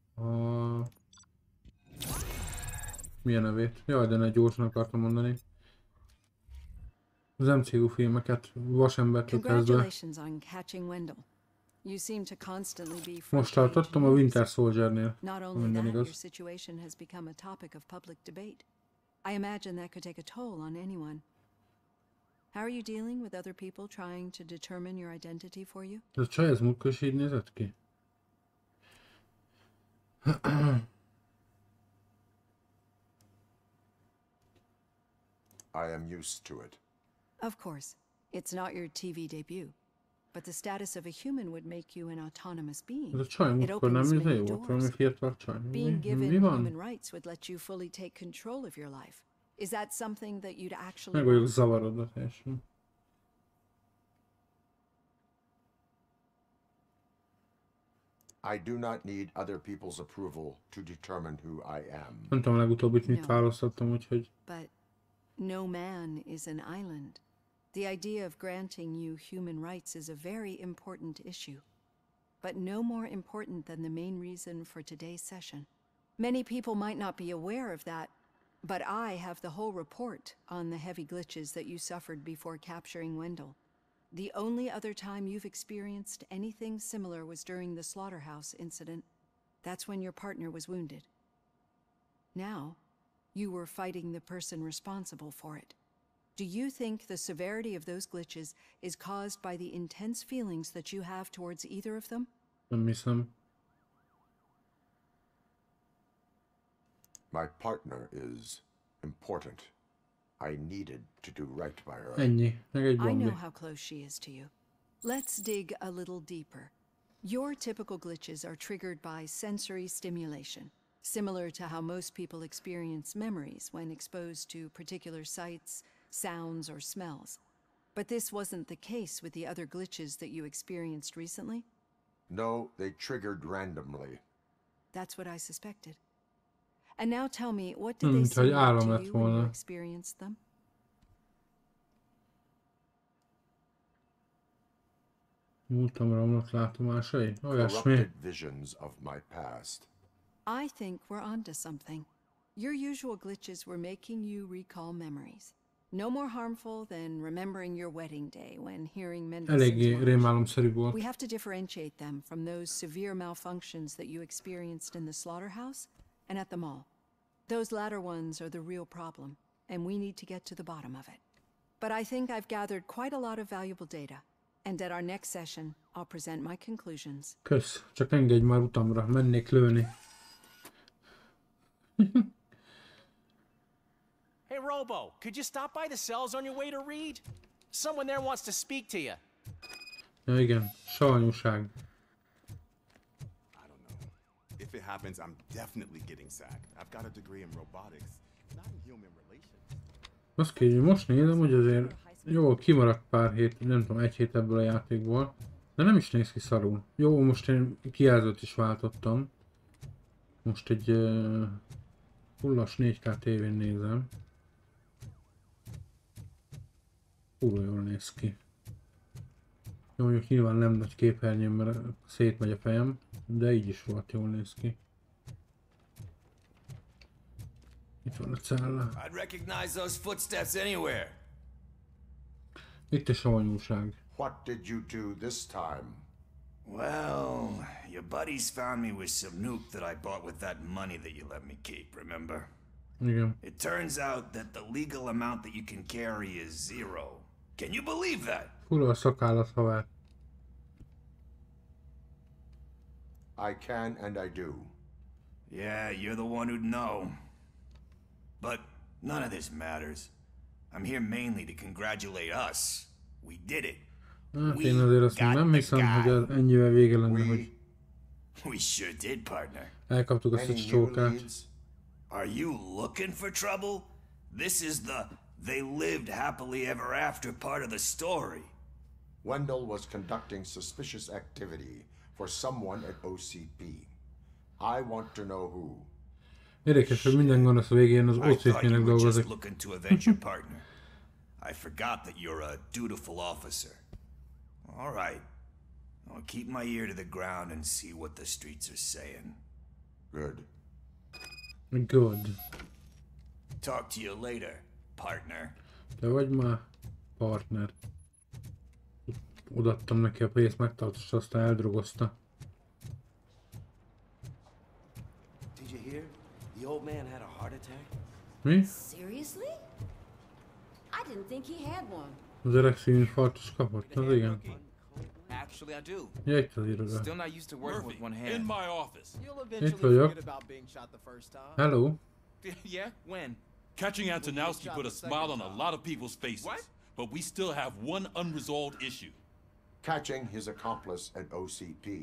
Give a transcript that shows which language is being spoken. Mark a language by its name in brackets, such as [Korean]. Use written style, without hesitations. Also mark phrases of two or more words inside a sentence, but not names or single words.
[Hungarian] Milyen nevét? Jaj, de ne gyorsan akartam mondani. Az MCU filmeket, Vasembertől kezdve. Most tartottam a Winter Soldier-nél. Minden igaz. [English] How are you dealing with other people trying to determine your identity for you? [Hungarian] Ez a csaj, ez múltkor is így nézett ki? [English] I am used to it. Of course, it's not your TV debut, but the status of a human would make you an autonomous being. [Hungarian] Ez a csaj múltkor nem izé volt, valami fiatal csaj. [English] Being given human rights would let you fully take control of your life. Is that something that you'd actually [Hungarian] meg vagyok zavarodva teljesen. [English] I do not need other people's approval to determine who I am. [Hungarian] Nem tudom, legutóbbit mit választottam, úgyhogy... [English] But no man is an island. The idea of granting you human rights is a very important issue. But no more important than the main reason for today's session. Many people might not be aware of that, but I have the whole report on the heavy glitches that you suffered before capturing Wendell. The only other time you've experienced anything similar was during the slaughterhouse incident. That's when your partner was wounded. Now, you were fighting the person responsible for it. Do you think the severity of those glitches is caused by the intense feelings that you have towards either of them? [Hungarian] Nem hiszem. [English] My partner is important. I needed to do right by her. [Hungarian] Ennyi. Meg egy [English] I know [Hungarian] bombi. [English] how close she is to you. Let's dig a little deeper. Your typical glitches are triggered by sensory stimulation, similar to how most people experience memories when exposed to particular sights, sounds, or smells. But this wasn't the case with the other glitches that you experienced recently? No, they triggered randomly. That's what I suspected. And now tell me, what did they seem like to you when you experienced them? [Hungarian] Múltamra romlott látomásai? Olyasmi. [English] Corrupted visions of my past. I think we're onto something. Your usual glitches were making you recall memories. No more harmful than remembering your wedding day when hearing [Hungarian] Eléggé rémálomszerű volt. [English] We have to differentiate them from those severe malfunctions that you experienced in the slaughterhouse and at the mall. Those latter ones are the real problem, and we need to get to the bottom of it. But I think I've gathered quite a lot of valuable data, and at our next session, I'll present my conclusions. [Hungarian] Kösz, csak engedj már utamra, mennék lőni. [English] Hey Robo, could you stop by the cells on your way to read? Someone there wants to speak to you. [Hungarian] Ja igen, sajnúság. [English] If it happens, I'm definitely getting sacked. I've got a degree in robotics, not in human relations. [Hungarian] Azt kérjük, most nézem, hogy azért Jó, kimaradt pár hét, nem tudom, egy hét ebből a játékból. De nem is néz ki szarul. Jó, most én kijelzőt is váltottam. Most egy fullas 4K tévén nézem. Kurva jól néz ki. Jó, mondjuk nyilván nem nagy képernyőn, mert szétmegy a fejem, de így is volt, jól néz ki. Itt van a cella. [English] I'd recognize those footsteps anywhere. [Hungarian] Itt a savanyúság. [English] What did you do this time? Well, your buddies found me with some nuke that I bought with that money that you let me keep, remember? [Hungarian] Igen. [English] It turns out that the legal amount that you can carry is 0. Can you believe that? [Hungarian] Fura a szakállat havár. [English] I can and I do. Yeah, you're the one who'd know. But none of this matters. I'm here mainly to congratulate us. We did it. [Hungarian] Hát én azért azt nem hiszem, hogy ez ennyivel vége lenne, hogy [English] We sure did, partner. [Hungarian] elkaptuk azt a [English] Any new [Hungarian] csókát. [English] leads? Are you looking for trouble? This is the they lived happily ever after part of the story. Wendell was conducting suspicious activity for someone at OCP. I want to know who. [Hungarian] Érdekes, hogy minden gonosz végén az [English] I thought you [Hungarian] OCP-nek [English] were just [Hungarian] dolgozik. [English] looking to avenge your partner. I forgot that you're a dutiful officer. All right. I'll keep my ear to the ground and see what the streets are saying. Good. Good. Talk to you later, partner. [Hungarian] Te vagy már partner. Odaadtam neki a pénzt, megtartotta, aztán eldrogozta. [English] Did you hear? The old man had a heart attack. [Hungarian] Mi? [English] Seriously? I didn't think he had one. [Hungarian] Az öreg szívinfarktus kapott? Az igen. [English] Actually, I do. [Hungarian] Ja, itt az iroda. [English] Still not used to working with one In hand. my office. You'll [Hungarian] Itt [English] eventually [Hungarian] vagyok. [English] forget about being shot the first time. Hello. Yeah? When? Catching Antonowski put a smile on a lot of people's faces. What? But we still have one unresolved issue. Catching his accomplice at OCP.